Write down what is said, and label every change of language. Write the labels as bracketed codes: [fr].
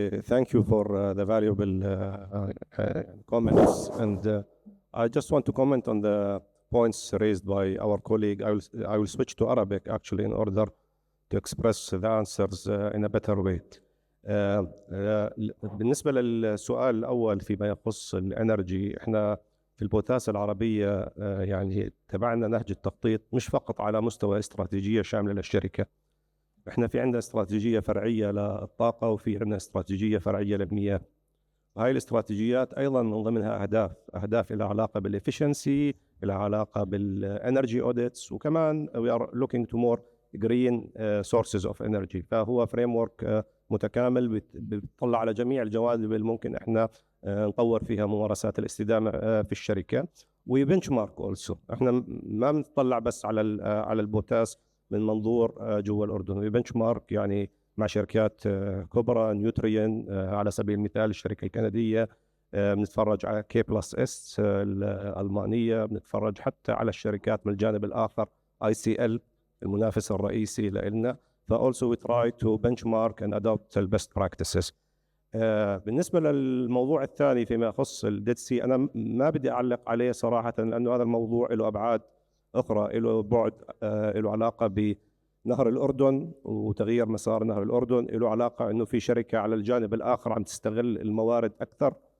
[en] Thank you for the valuable comments. And I just want to comment on the points raised by our colleague. I will switch to Arabic, actually, in order to express the answers in a better way. [ar] بالنسبة للسؤال الأول فيما يخص الانرجي، احنا في البوتاس العربية يعني تبعنا نهج التخطيط مش فقط على مستوى استراتيجية شاملة للشركة. احنا في عندنا استراتيجية فرعية للطاقة، وفي عندنا استراتيجية فرعية للمياه. هاي الاستراتيجيات أيضا من ضمنها أهداف إلى علاقة بالإفشنسي، إلى علاقة بالانرجي اوديتس، وكمان [en] we are looking to more green sources of energy. [ar] فهو framework متكامل بيطلع على جميع الجوانب اللي ممكن احنا نطور فيها ممارسات الاستدامة في الشركة. وبنشمارك also، احنا ما بنطلع بس على البوتاس من منظور جوا الأردن. وبنشمارك يعني مع شركات كبرى، نيوتريين على سبيل المثال، الشركة الكندية، بنتفرج على K+S الألمانية، بنتفرج حتى على الشركات من الجانب الآخر ICL المنافس الرئيسي لنا. [en] فالسو we try to benchmark and adopt the best practices. [ar] بالنسبة للموضوع الثاني فيما يخص الديد سي، أنا ما بدي أعلق عليه صراحة، لأنه هذا الموضوع له أبعاد أخرى، له بعد له علاقة بنهر الأردن وتغيير مسار نهر الأردن، له علاقة إنه في شركة على الجانب الآخر عم تستغل الموارد أكثر.